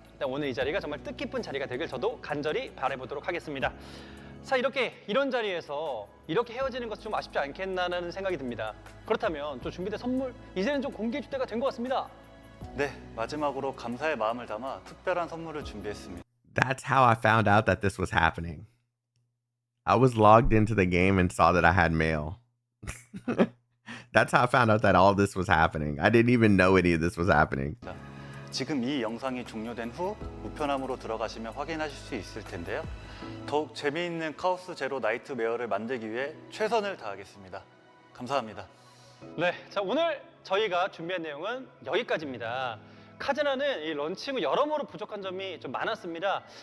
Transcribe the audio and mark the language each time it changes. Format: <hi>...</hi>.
<ko>네, 오늘 이 자리가 정말 뜻깊은 자리가 되길 저도 간절히 바라보도록 하겠습니다. 자, 이런 자리에서 이렇게 헤어지는 것은 좀 아쉽지 않겠나라는 생각이 듭니다. 그렇다면 또 준비된 선물 이제는 좀 공개해 줄 때가 된 것 같습니다. 네, 마지막으로 감사의 마음을 담아 특별한 선물을 준비했습니다.</ko> <en>That's how I found out that this was happening. I was logged into the game and saw that I had mail. That's how I found out that all this was happening. I didn't even know any of this was happening.</en> <ko>지금 이 영상이 종료된 후 우편함으로 들어가시면 확인하실 수 있을 텐데요. 더욱 재미있는 카오스 제로 나이트메어를 만들기 위해 최선을 다하겠습니다. 감사합니다. 네, 자, 오늘 저희가 준비한 내용은 여기까지입니다. 카즈나는 이 런칭 후 여러모로 부족한 점이 좀 많았습니다.</ko>